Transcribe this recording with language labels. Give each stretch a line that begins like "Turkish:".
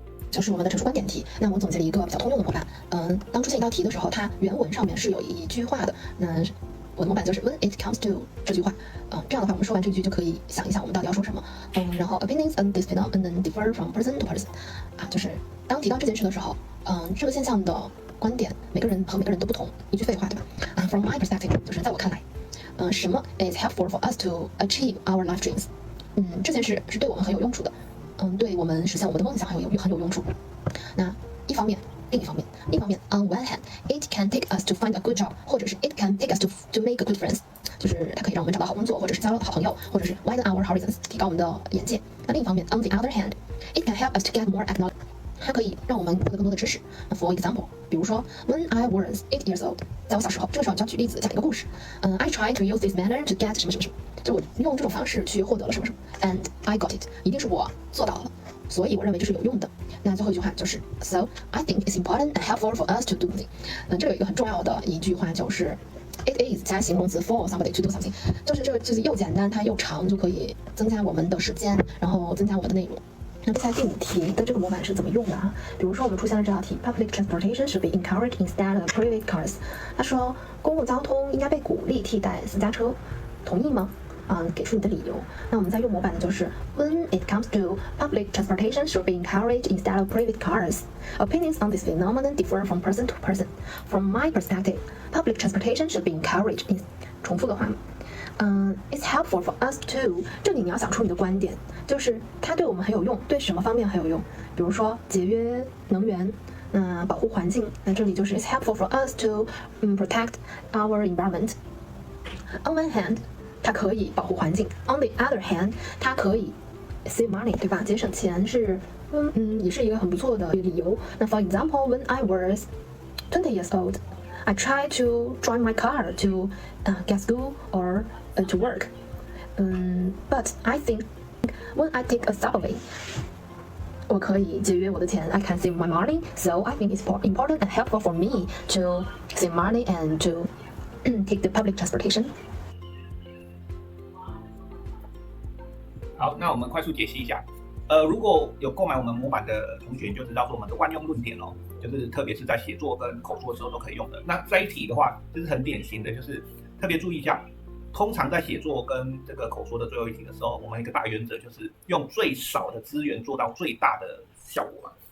Chinese: 就是我们的陈述观点题。那我总结了一个比较通用的模板。当出现一道题的时候，它原文上面是有一句话的。那我的模板就是
English: When it comes to
Chinese: 这句话。这样的话，我们说完这句就可以想一想我们到底要说什么。
English: 然后 opinions on this phenomenon differ from person to person。
Chinese: 就是当提到这件事的时候，这个现象的观点，每个人和每个人都不同。一句废话，对吧？
English: From my perspective，
Chinese: 就是在我看来，什么
English: is helpful for us to achieve our life dreams？
Chinese: 这件事是对我们很有用处的。对我们实现我们的梦想很有用处。那另一方面
English: ，on one hand, it can take us to find a good job，
Chinese: 或者是
English: it can take us to make good friends，
Chinese: 就是它可以让我们找到好工作，或者是
English: 交到好朋友，或者是 widen our horizons，
Chinese: 提高我们的眼界。那另一方面
English: ，on the other hand, it can help us to get more acknowledgement，
Chinese: 它可以让我们获得更多的知识。
English: For example，
Chinese: 比如说 ，
English: When I was 8 years old，
Chinese: 在我小时候，这个时候你就要举例子，讲一个故事。
English: I tried to use this manner to get
Chinese: 什么什么什么，就我用这种方式去获得了什么什么
English: ，and I got it，
Chinese: 一定是我做到了。所以我认为这是有用的。那最后一句话就是
English: So I think it's important and helpful for us to do something。
Chinese: 这有一个很重要的一句话就是
English: It is
Chinese: 加形容词
English: for somebody to do something，
Chinese: 就是这个句子又简单，它又长，就可以增加我们的时间，然后增加我们的内容。那接下来第5题的这个模板是怎么用的啊？比如说我们出现了这道题
English: ，Public transportation should be encouraged instead of private cars。
Chinese: 他说公共交通应该被鼓励替代私家车，同意吗？给出你的理由。那我们在用模板的就是
English: When it comes to public transportation should be encouraged instead of private cars. Opinions on this phenomenon differ from person to person. From my perspective, public transportation should be encouraged.
Chinese: 重复的话，
English: It's helpful for us to。
Chinese: 这里你要想出你的观点，就是它对我们很有用，对什么方面很有用？比如说节约能源，保护环境。
English: 那这里就是 It's helpful for us to protect our environment. On one hand，
Chinese: 它可以保护环境
English: ，on the other hand，
Chinese: 它可以
English: save money，
Chinese: 对吧？节省钱是，也是一个很不错的理由。
English: 那 for example, when I was 20 years old, I tried to drive my car to get school or to work. But I think when I take a subway，
Chinese: 我可以节约我的钱
English: ，I can save my money. So I think it's important and helpful for me to save money and to take the public transportation.
Chinese: 好，那我们快速解析一下。如果有购买我们模板的同学，就知道说我们的万用论点哦，就是特别是在写作跟口说的时候都可以用的。那这一题的话，就是很典型的，就是特别注意一下。通常在写作跟这个口说的最后一题的时候，我们一个大原则就是用最少的资源做到最大的效果嘛。